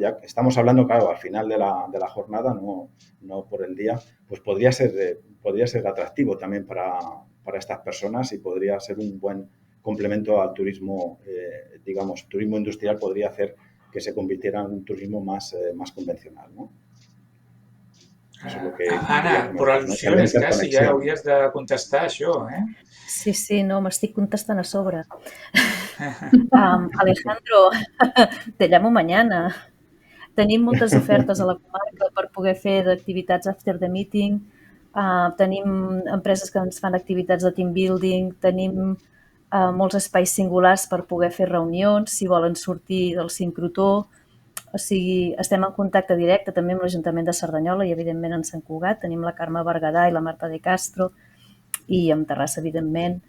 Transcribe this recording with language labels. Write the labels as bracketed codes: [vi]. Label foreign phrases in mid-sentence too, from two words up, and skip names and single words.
[es] Ya estamos hablando, claro, al final de la jornada, no por el día, pues podría ser atractivo también para estas personas y podría ser un buen complemento al turismo, digamos, turismo industrial podría hacer que se convirtiera en un turismo más convencional, ¿no? Eso es lo que [ca] Anna, per al·lusions, quasi ja hauries de contestar això, eh? Sí, no, m'estic contestant a sobre. [es] Alejandro, te llamo mañana. [ca] Tenim moltes ofertes a la comarca per poder fer activitats [en] after the meeting. [ca] Tenim empreses que ens fan activitats de [en] team building, [ca] tenim molts espais singulars per poder fer reunions, si volen sortir del sincrotró. O sigui, estem en contacte directe també amb l'Ajuntament de Cerdanyola i, evidentment, en Sant Cugat. Tenim la Carme Berguedà i la Marta de Castro i amb Terrassa, evidentment.